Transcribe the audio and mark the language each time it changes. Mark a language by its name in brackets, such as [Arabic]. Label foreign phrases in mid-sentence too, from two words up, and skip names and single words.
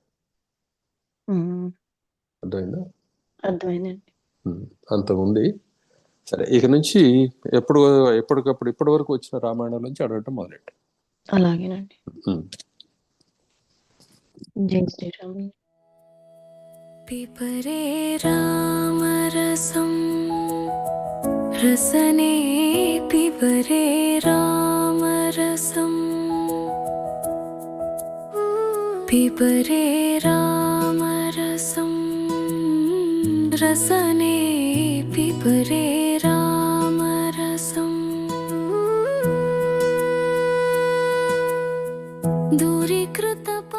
[Telugu] హ్మ్. అర్థమైందా? అర్థమైందండి. అంత ఉంది. సరే, ఇక నుంచి ఎప్పటికప్పుడు ఇప్పటి వరకు వచ్చిన రామాయణం నుంచి అడగటం మొదలెట్టు. అలాగేనండి. ఉమ్. జై శ్రీరామ్. [Sanskrit] पिपरे रामरसं रसने पिब पिबरे रामरसम् पिबरे रामरसम् रसने पिबरे रामरसम् दूरीकृत